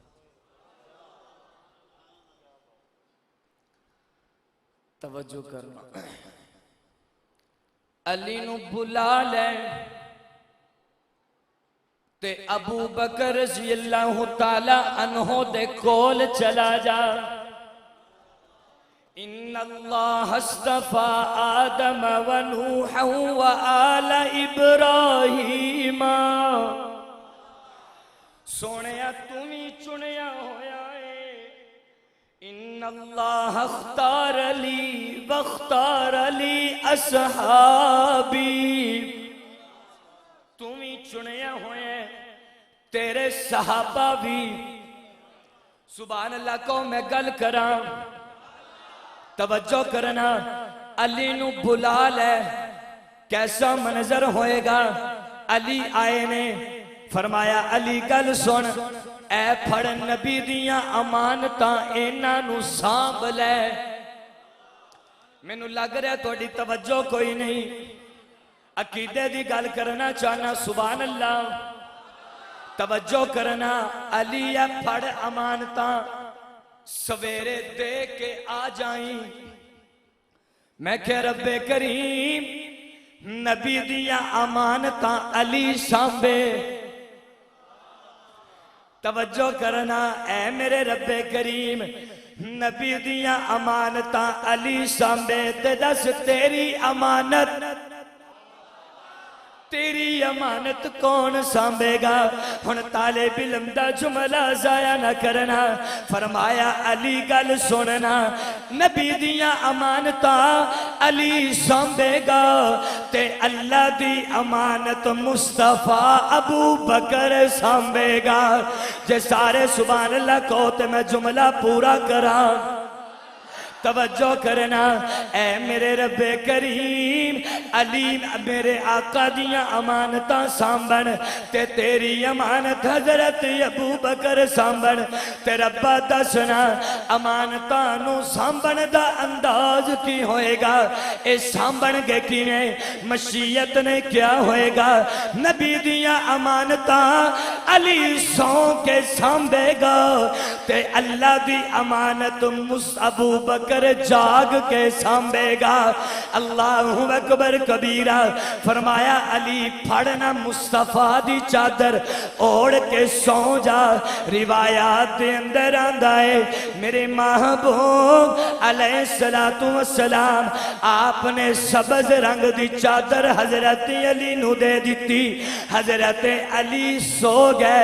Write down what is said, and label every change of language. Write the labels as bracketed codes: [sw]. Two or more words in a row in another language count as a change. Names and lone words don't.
[pa] توجہ کرنا، علی نو بلا لے تے ابو بکر [ar] رضی اللہ تعالی عنہ [pa] دے کول چلا جا۔ [ar] ان اللہ اصطفى آدم و نوحا و آل ابراہیم، [pa] سونیا تمہیں چنیا ہویا ہے۔ [ar] ان اللہ اختار لی واختار لی اصحابی، [pa] تمہیں چنیا ہوئے تیرے صحابہ بھی۔ سبحان اللہ کو میں گل کراں، توجہ کرنا، علی نو بلا لے، کیسا منظر ہوئے گا؟ علی آئے نے فرمایا علی گل سن، اے پھڑ نبی دیاں امانتاں اینا نو سانب لے۔ میں نو لگ رہا توڑی توجہ کوئی نہیں، عقیدے دی گل کرنا چاہنا، سبحان اللہ، توجہ کرنا۔ علی اے پھڑ امانتاں سویرے دے کے آ جائیں۔ میں کہ رب کریم نبی دیا امانتاں علی سانبے، توجہ کرنا، اے میرے رب کریم نبی دیا امانتاں علی سانبے، تے دس تیری امانت، تیری امانت کون سانبے گا؟ ہن طالب علم دا جملہ ضائع نہ کرنا، فرمایا علی گل سننا، نبی دیاں امانتاں علی سانبے گا، تے اللہ دی امانت مصطفیٰ ابو بکر سانبے گا۔ جے سارے سبحان اللہ کو تے میں جملہ پورا کراں، توجہ کرنا، اے میرے رب کریم علی میرے آقا دیاں امانتاں سامبن، تے تیری امانت حضرت ابو بکر سامبن، تے ربا دسنا امانتاں نو سامبن دا انداز کی ہوئے گا؟ اے سامبن گے کی نے مشیت نے کیا ہوئے گا؟ نبی دیاں امانتاں علی سون کے سامبے گا، تے اللہ دی امانت ابو بکر جاگ کے سامبے گا۔ [ar] اللہ اکبر کبیرہ، [pa] فرمایا علی پھڑنا مصطفیٰ دی چادر اوڑ کے سو جا۔ روایات دے اندر آندائے میرے محبوب [ar] علیہ السلام [pa] آپ نے سبز رنگ دی چادر حضرت علی نو دے دیتی، حضرت علی سو گئے۔